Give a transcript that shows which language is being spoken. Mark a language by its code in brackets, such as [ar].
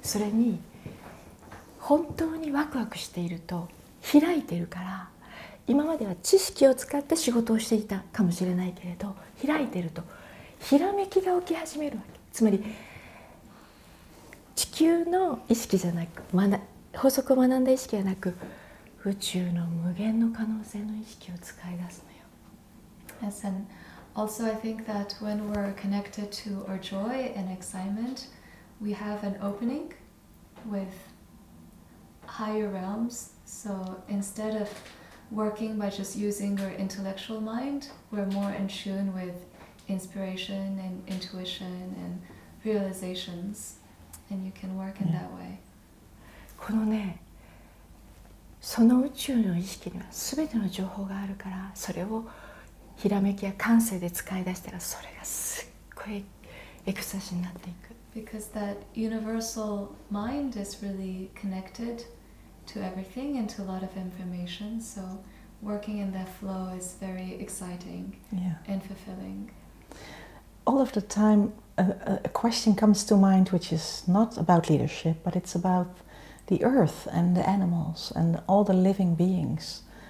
[ja] それに本当にワクワクしていると開いているから、今までは知識を使って仕事をしていたかもしれないけれど、開いているとひらめきが起き始めるわけ。つまり地球の意識じゃなく、法則を学んだ意識じゃなく、宇宙の無限の可能性の意識を使い出すのよ。 [en] Yes, and also I think that when we're connected to our joy and excitement, we have an opening with higher realms. So instead of working by just using our intellectual mind, we're more in tune with inspiration and intuition and realizations, and you can work in that way. [ja] このね、その宇宙の意識には全ての情報があるから、それをひらめきや感性で使い出したら、それがすっごいエクスタシーになっていく。 [en] Because that universal mind is really connected to everything and to a lot of information, so working in that flow is very exciting and fulfilling. All of the time a question comes to mind which is not about leadership, but it's about the earth and the animals and all the living beings.